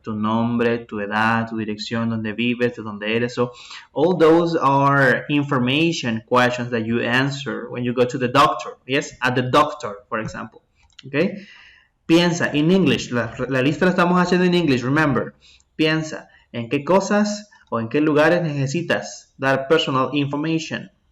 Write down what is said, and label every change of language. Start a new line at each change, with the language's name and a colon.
Spanish: Tu nombre, tu edad, tu dirección, dónde vives, de dónde eres.
English: So all those are information questions that you answer when you go to the doctor. Yes, at the doctor, for example.
Spanish: Okay? Piensa,
English: in English,
Spanish: la lista la estamos haciendo en English,
English: remember.
Spanish: Piensa, ¿en qué cosas o en qué lugares necesitas dar personal information?